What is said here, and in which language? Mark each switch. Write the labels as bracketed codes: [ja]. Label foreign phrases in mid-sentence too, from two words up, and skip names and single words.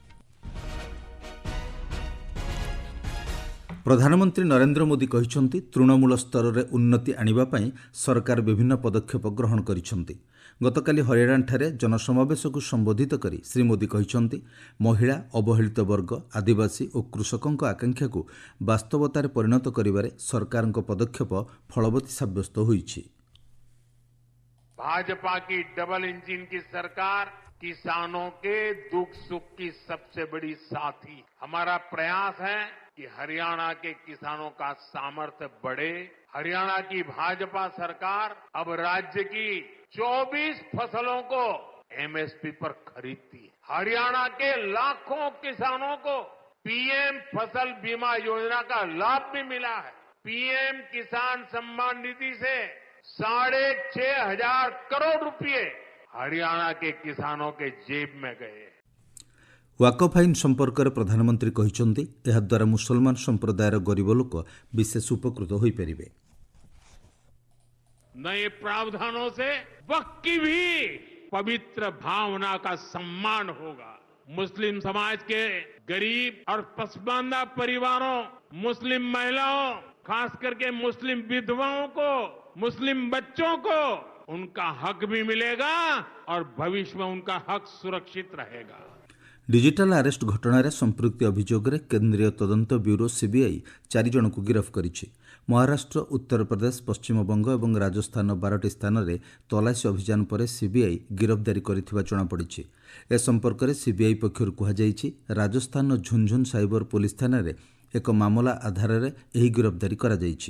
[or] ପ୍ରଧାନମନ୍ତ୍ରୀ ନରେନ୍ଦ୍ର ମୋଦି କହିଛନ୍ତି, ତୃଣମୂଳ ସ୍ତରରେ ଉନ୍ନତି ଆଣିବା ପାଇଁ ସରକାର ବିଭିନ୍ନ ପଦକ୍ଷେପ ଗ୍ରହଣ କରିଛନ୍ତି। ଗତକାଲି ହରିୟାଣାଠାରେ ଜନସମାବେଶକୁ ସମ୍ବୋଧିତ କରି ଶ୍ରୀ ମୋଦି କହିଛନ୍ତି, ମହିଳା, ଅବହେଳିତ ବର୍ଗ, ଆଦିବାସୀ ଓ କୃଷକଙ୍କ ଆକାଂକ୍ଷାକୁ ବାସ୍ତବତାରେ ପରିଣତ କରିବାରେ ସରକାରଙ୍କ ପଦକ୍ଷେପ ଫଳବତୀ ସାବ୍ୟସ୍ତ ହୋଇଛି। [hi] भाजपा की डबल इंजन की सरकार किसानों के दुख सुख की सबसे बड़ी साथी। हमारा प्रयास है कि हरियाणा के किसानों का सामर्थ्य बढ़े। हरियाणा की भाजपा सरकार अब राज्य की 24 फसलों को एमएसपी पर खरीदती है। हरियाणा के लाखों किसानों को पीएम फसल बीमा योजना का लाभ भी मिला है। पीएम किसान सम्मान निधि से 6,500 करोड़ रुपए हरियाणा के किसानों के जेब में गए। [or] ୱାକଫ୍ ଆଇନ ସମ୍ପର୍କରେ ପ୍ରଧାନମନ୍ତ୍ରୀ କହିଛନ୍ତି, ଏହାଦ୍ୱାରା ମୁସଲମାନ ସମ୍ପ୍ରଦାୟର ଗରିବ ଲୋକ ବିଶେଷ ଉପକୃତ ହୋଇପାରିବେ। [hi] नए प्रावधानों से वक्त की भी पवित्र भावना का सम्मान होगा। मुस्लिम समाज के गरीब और पसमानदा परिवारों, मुस्लिम महिलाओं, खास करके मुस्लिम विधवाओं को, मुस्लिम बच्चों को उनका हक भी मिलेगा और भविष्य में उनका हक सुरक्षित रहेगा। [or] ଡିଜିଟାଲ ଆରେଷ୍ଟ ଘଟଣାରେ ସମ୍ପୃକ୍ତି ଅଭିଯୋଗରେ କେନ୍ଦ୍ରୀୟ ତଦନ୍ତ ବ୍ୟୁରୋ ସିବିଆଇ 4 ଜଣଙ୍କୁ ଗିରଫ କରିଛି। ମହାରାଷ୍ଟ୍ର, ଉତ୍ତରପ୍ରଦେଶ, ପଶ୍ଚିମବଙ୍ଗ ଏବଂ ରାଜସ୍ଥାନ 12ଟି ସ୍ଥାନରେ ତଲାସୀ ଅଭିଯାନ ପରେ ସିବିଆଇ ଗିରଫଦାରୀ କରିଥିବା ଜଣାପଡ଼ିଛି। ଏ ସମ୍ପର୍କରେ ସିବିଆଇ ପକ୍ଷରୁ କୁହାଯାଇଛି, ରାଜସ୍ଥାନର ଝୁନଝୁନ ସାଇବର ପୋଲିସ ଥାନାରେ ଏକ ମାମଲା ଆଧାରରେ ଏହି ଗିରଫଦାରୀ କରାଯାଇଛି।